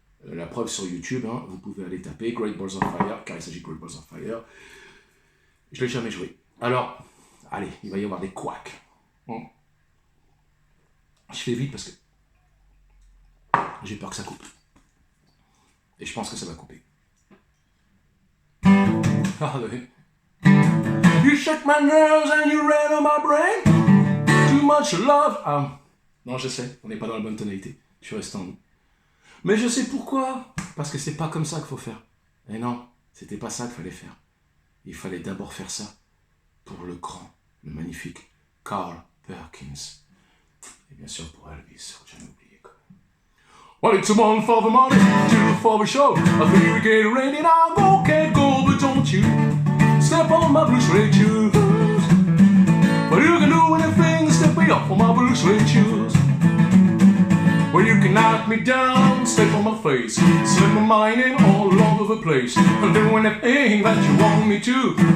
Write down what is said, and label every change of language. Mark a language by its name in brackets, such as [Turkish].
[French] La preuve sur YouTube, hein, vous pouvez aller taper Great Balls of Fire, car il s'agit de Great Balls of Fire. Je ne l'ai jamais joué. Alors, allez, il va y avoir des couacs. Je fais vite parce que j'ai peur que ça coupe. Et je pense que ça va couper. [English] You shake my nerves and you rain on my brain. Too much love. [French] Non, je sais, on n'est pas dans la bonne tonalité. Je suis resté en nous. Mais je sais pourquoi. Parce que c'est pas comme ça qu'il faut faire. Et non, c'était pas ça qu'il fallait faire. Il fallait d'abord faire ça pour le grand, le magnifique Carl Perkins. Et bien sûr pour Elvis, faut jamais oublier quand même. [English] Well, it's a one for the money, two for the show. A three we get ready now, go, can't go, but don't you step on my blue suede shoes. Well, you can do anything, step me up on my blue suede shoes. Well, you can knock me down, step on my face, slip my name all over the place, and do anything that you want me to.